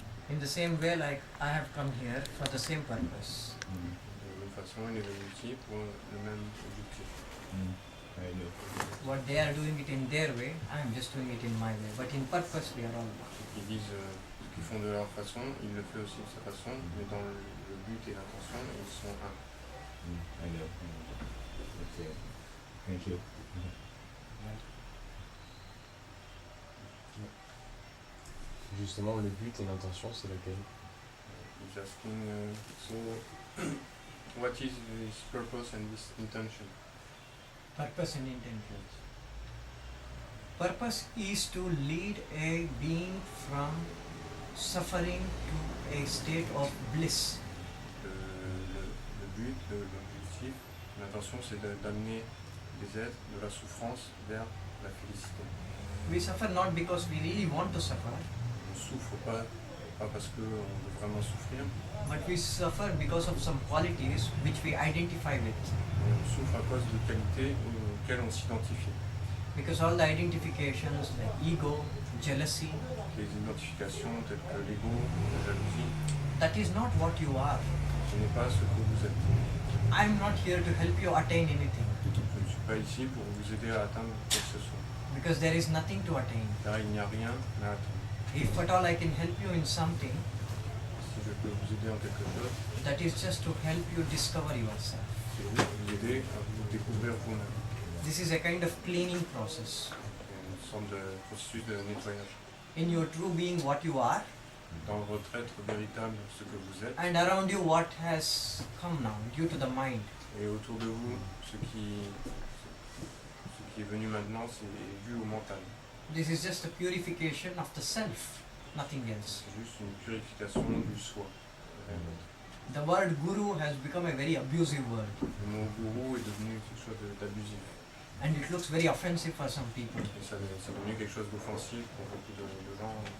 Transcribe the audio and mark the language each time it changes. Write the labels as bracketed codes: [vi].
[en] In the same way, like I have come here for the same purpose. [fr] De la même façon et les mêmes outils pour le même objectif. [en] I know. What they are doing it in their way, I am just doing it in my way. But in purpose, we are all one. [fr] Ils disent ce qu'ils font de leur façon, ils le font aussi de sa façon, mais dans le but et l'intention, ils sont un. [en] I know. Okay. Thank you. [fr] Justement, le but et l'intention, c'est lequel? [en] He's asking, so what is this purpose and this intention? Purpose and intentions. Purpose is to lead a being from suffering to a state of bliss. [fr] Le but, l'objectif, l'intention, c'est d'amener des êtres de la souffrance vers la félicité. [en] We suffer not because we really want to suffer, [fr] On ne souffre pas parce qu'on veut vraiment souffrir, [en] but we suffer because of some qualities which we identify with. [fr] on souffre à cause de qualités auxquelles on s'identifie. [en] Because all the identifications like ego, jealousy, [fr] Les identifications telles que l'ego, la jalousie, [en] that is not what you are. [fr] ce n'est pas ce que vous êtes. [en] I am not here to help you attain anything [fr] Je ne suis pas ici pour vous aider à atteindre quoi que ce soit, [en] because there is nothing to attain. [fr] car il n'y a rien à atteindre. [en] If at all I can help you in something, [fr] Si je peux vous aider en quelque chose, [en] that is just to help you discover yourself. [fr] c'est vous aider à vous découvrir vous-même. [en] This is a kind of cleaning process. [fr] Une sorte de processus de nettoyage. [en] In your true being, what you are, [fr] Dans votre être véritable, ce que vous êtes, [en] and around you, what has come now due to the mind. [fr] et autour de vous, ce qui est venu maintenant, c'est dû au mental. [en] This is just a purification of the self, nothing else. [fr] C'est juste une purification du soi. [en] The word guru has become a very abusive word, [fr] Le mot gourou est devenu quelque chose d'abusif. [en] and it looks very offensive for some people. [fr] Et c'est devenu quelque chose d'offensif pour beaucoup de gens.